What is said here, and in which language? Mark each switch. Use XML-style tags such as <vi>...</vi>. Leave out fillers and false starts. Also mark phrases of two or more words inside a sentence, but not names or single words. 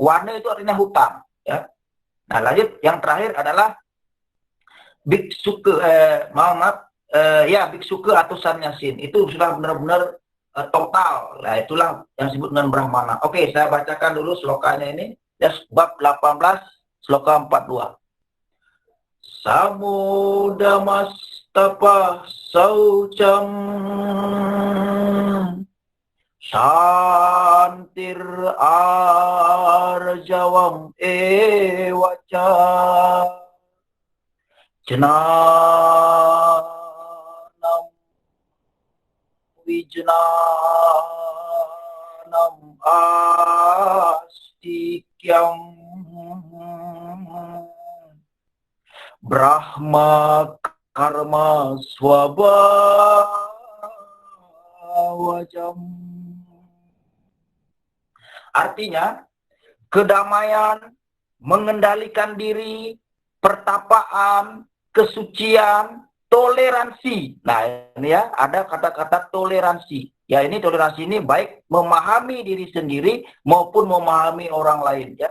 <id>Wana itu artinya hutan, ya. Nah, lanjut, yang terakhir adalah biksuke, ya, biksuke atau sannyasin. Itu sudah benar-benar total. Nah, itulah yang disebut dengan Brahmana. Oke, saya bacakan dulu slokanya ini. Ya, bab 18, sloka 42.</id> <sa>समुदमस्तप शौचम् शान्तिर् आर्जवम् एवच ज्ञानम् विज्ञानम् आस्तिक्यम् ब्रह्म कर्म स्वभावजम्.</sa> <id>Artinya, kedamaian, mengendalikan diri, pertapaan, kesucian, toleransi. Nah, ini, ya, ada kata-kata toleransi. Ya, ini toleransi ini baik memahami diri sendiri maupun memahami orang lain, ya.</id>